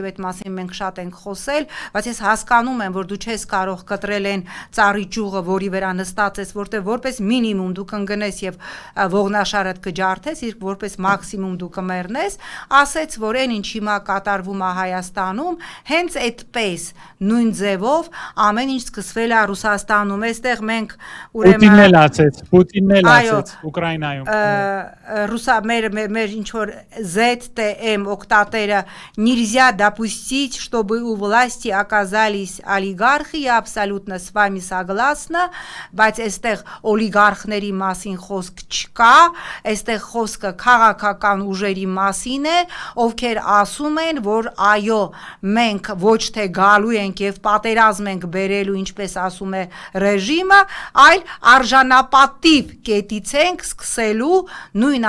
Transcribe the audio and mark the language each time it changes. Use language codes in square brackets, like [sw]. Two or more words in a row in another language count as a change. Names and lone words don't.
[hy] այդ մասին մենք շատ ենք խոսել, բայց ես հասկանում եմ, որ դու չես կարող կտրել այն ծառի ճյուղը, որի վրա նստած ես, որտեղ որպես մինիմում դու կընկնես եւ ողնաշարդ կջարդես, իսկ որպես մաքսիմում դու կմեռնես, ասեց, որ այն ինչ հիմա կատարվում է Հայաստանում, հենց այդպես նույն ձևով ամեն ինչ սկսվել է Ռուսաստանում, այստեղ մենք ուրեմն Պուտինն էլ ասեց Ուկրաինայում մեր ինչ որ ZTM օկտատերը [ru] нельзя допустить, чтобы у власти оказались олигархи, я абсолютно с вами согласна, [hy] բայց այստեղ օլիգարխների մասին խոսք չկա, այստեղ խոսքը քաղաքական ուժերի մասին է, ովքեր ասում են, որ այո, մենք ոչ թե գալու ենք եւ պատերազմ ենք բերելու, ինչպես ասում է ռեժիմը, այլ արժանապատիվ կետից ենք սկսելու նույն